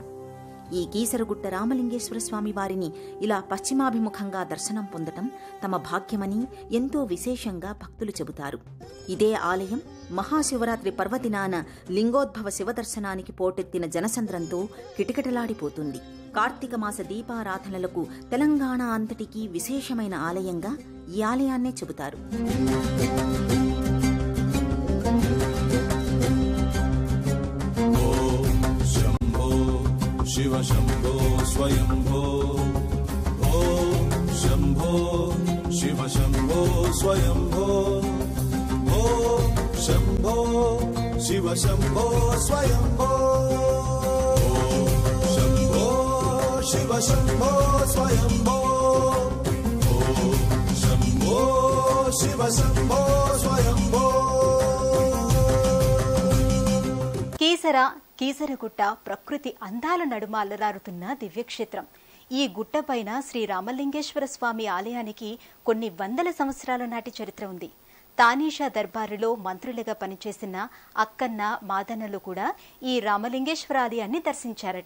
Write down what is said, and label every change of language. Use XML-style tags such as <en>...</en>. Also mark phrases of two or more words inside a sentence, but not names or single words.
<te>ఈ కీసరగుట్ట రామలింగేశ్వర స్వామి వారిని ఇలా పశ్చిమాభిముఖంగా దర్శనం పొందటం తమ భాగ్యమని ఎంతో విశేషంగా భక్తులు చెబుతారు. ఇదే ఆలయం మహాశివరాత్రి పర్వదినాన లింగోద్భవ శివదర్శనానికి పోటెత్తిన జనసంద్రంతో కిటకిటలాడిపోతుంది. కార్తీక మాస దీపారాధనలకు తెలంగాణ అంతటికీ విశేషమైన ఆలయంగా ఈ ఆలయాన్నే చెబుతారు.</te> <sa>शिव शंभो स्वयंभो ओम शंभो शिव शंभो स्वयंभो ओम शंभो शिव शंभो स्वयंभो ओम शंभो शिव शंभो स्वयंभो शिव शम्भो स्वयम्भो</sa> <te>కీసరగుట్ట ప్రకృతి అందాల నడుమ అల్లరారుతున్న దివ్యక్షేత్రం. ఈ గుట్టపైన శ్రీ రామలింగేశ్వర స్వామి ఆలయానికి కొన్ని వందల సంవత్సరాల నాటి చరిత్ర ఉంది. తానీషా దర్బారులో మంత్రులుగా పనిచేసిన అక్కన్న మాదన్నలు కూడా ఈ రామలింగేశ్వర ఆలయాన్ని దర్శించారట.</te>